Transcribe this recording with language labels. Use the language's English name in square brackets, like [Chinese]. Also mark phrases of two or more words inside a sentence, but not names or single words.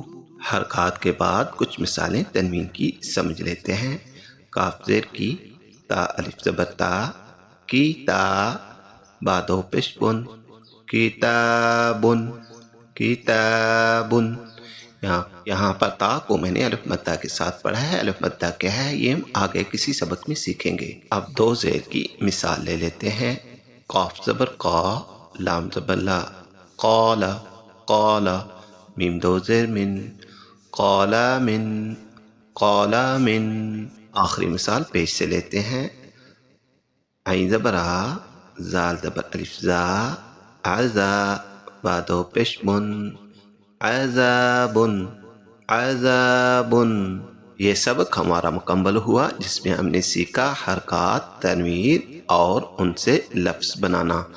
[Urdu] حرکات کے بعد کچھ مثالیں تنوین کی سمجھ لیتے ہیں۔ کاف زیر کی، تا الف زبر تا، کی تا، با 2 پیش بن، [Arabic] کتابن، کتابن۔ [Urdu] یہاں پر تا کو میں نے الف مدہ کے ساتھ پڑھا ہے۔ الف مدہ کیا ہے یہ ہم آگے کسی سبق میں سیکھیں گے۔ اب 2 زیر کی مثال لے لیتے ہیں۔ قاف زبر قا، لام زبر لا، [Arabic] قال، قال۔ [Urdu] میم 2 زیر من، [Arabic] قال من، قال من۔ [Urdu] آخری مثال پیش سے لیتے ہیں۔ عین زبر آ، زال زبر الف زا، عزا، با 2 پیش بن، [Arabic] عذابن، عذابن۔ [Urdu] یہ سبق ہمارا مکمل ہوا جس میں ہم نے سیکھا حرکات، تنوین اور ان سے لفظ بنانا۔